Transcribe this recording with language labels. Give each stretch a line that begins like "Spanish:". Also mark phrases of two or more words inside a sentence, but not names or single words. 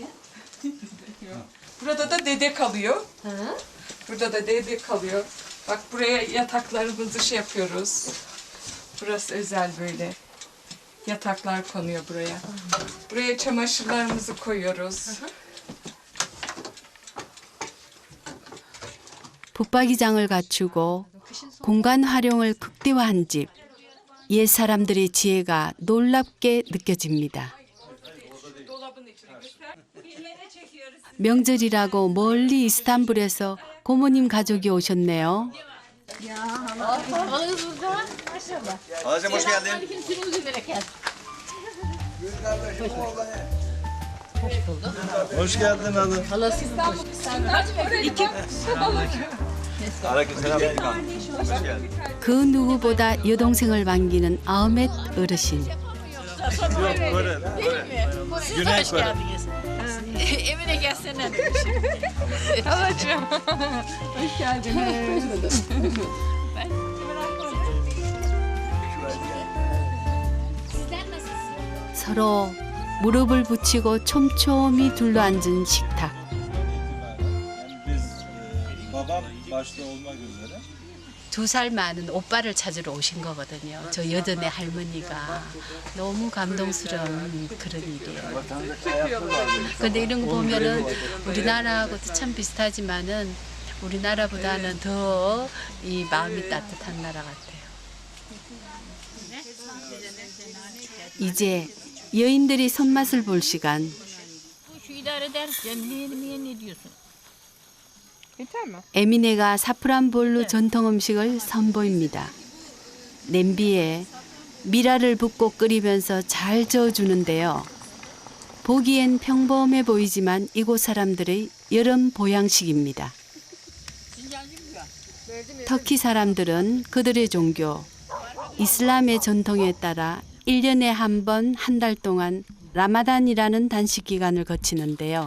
Turkish: Burada da dede kalıyor. Hı? Burada da dede kalıyor. Bak buraya yataklarımızı şey yapıyoruz. Burası özel böyle. Yataklar konuyor buraya. Buraya çamaşırlarımızı koyuyoruz.
Korean: 붙박이장을 갖추고 공간 활용을 극대화한 집. 옛 사람들의 지혜가 놀랍게 느껴집니다. 명절이라고 멀리 이스탄불에서 고모님 가족이 오셨네요.
Turkish: Halacığım hoş geldin. Hoş geldin hanım. Aleykümselam. Hoş geldin.
Korean: 그 누구보다 여동생을 반기는 아흐메트 어르신.
Turkish: Buyurun. Güney Kore. Emine gelsene. Halacığım. Hoş geldiniz.
Korean: 서로 무릎을 붙이고 촘촘히 둘러앉은 식탁.
Turkish: Biz babam başta olmak üzere
Korean: 2살 많은 오빠를 찾으러 오신 거거든요. 저 여전의 할머니가 너무 감동스러운 그런 일이에요. 근데 이런 거 보면은 우리나라하고도 참 비슷하지만은 우리나라보다는 더 이 마음이 따뜻한 나라 같아요. 이제 여인들이 손맛을 볼 시간.
Turkish: Şu idare eder. Cemliye ne diyorsun? Yeter mi?
Korean: 에미네가 사프란볼루 전통 음식을 선보입니다. 냄비에 미라를 붓고 끓이면서 잘 저어주는데요. 보기엔 평범해 보이지만 이곳 사람들의 여름 보양식입니다. 터키 사람들은 그들의 종교, 이슬람의 전통에 따라 1년에 한 번 한 달 동안 라마단이라는 단식 기간을 거치는데요.